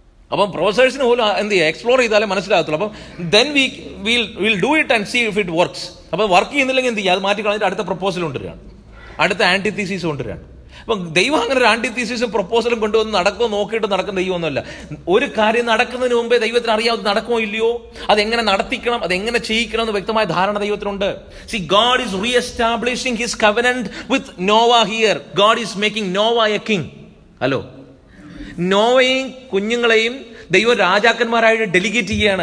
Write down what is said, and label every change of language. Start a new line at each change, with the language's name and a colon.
Malayalam: അപ്പം പ്രൊഫസേഴ്സിന് പോലും എന്ത് ചെയ്യുക, എക്സ്പ്ലോർ ചെയ്താലേ മനസ്സിലാകത്തുള്ളൂ. അപ്പം
English: Then will do it and see if it works.
Malayalam: അപ്പോൾ വർക്ക് ചെയ്യുന്നില്ലെങ്കിൽ എന്ത് ചെയ്യുക, അത് മാറ്റി കളഞ്ഞിട്ട് അടുത്ത പ്രപ്പോസൽ കൊണ്ടുവരികയാണ്, അടുത്ത ആന്റിതീസിസ് കൊണ്ടുവരികയാണ്. അപ്പം ദൈവം അങ്ങനെ ഒരു ആന്റിതീസിസും പ്രപ്പോസലും കൊണ്ടുവന്ന് നടക്കുമോ നോക്കിയിട്ട് നടക്കുന്ന ദൈവമൊന്നുമല്ല. ഒരു കാര്യം നടക്കുന്നതിന് മുമ്പേ ദൈവത്തിന് അറിയാം അത് നടക്കുമോ ഇല്ലയോ, അതെങ്ങനെ നടത്തിക്കണം, അതെങ്ങനെ ചെയ്യിക്കണം എന്ന് വ്യക്തമായ ധാരണ ദൈവത്തിനുണ്ട്.
English: See, God is re-establishing his covenant with Noah here. God is making Noah a king.
Malayalam: Hello, നോവയും കുഞ്ഞുങ്ങളെയും ദൈവം രാജാക്കന്മാരായിട്ട് ഡെലിഗേറ്റ് ചെയ്യുകയാണ്.